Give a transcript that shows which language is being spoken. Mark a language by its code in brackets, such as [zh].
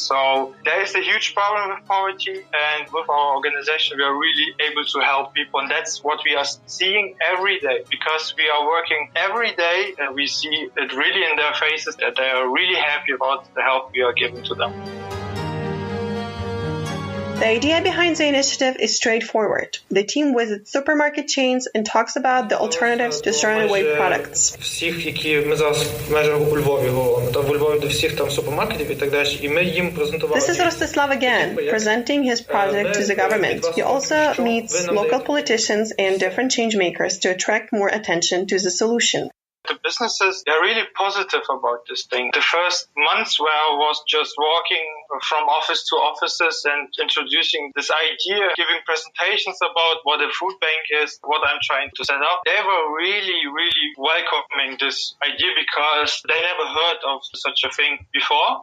[en] So there is a huge problem with poverty, and with our organization we are really able to help people, and that's what we are seeing every day, because we are working every day and we see it really in their faces that they are really happy about the help we are giving to them. The idea behind the initiative is straightforward. The team visits supermarket chains and talks about the alternatives to thrown-away products. [uk] Всіх, які ми зараз в межах у Львові говоримо, там у Львові до всіх там супермаркетів і так далі, і ми їм презентували. [en] This is Rostislav again, presenting his project to the government. He also meets local politicians and different change makers to attract more attention to the solution. The businesses, they're really positive about this thing. The first months where I was just walking from office to offices and introducing this idea, giving presentations about what a food bank is, what I'm trying to set up, they were really, really welcoming this idea because they never heard of such a thing before.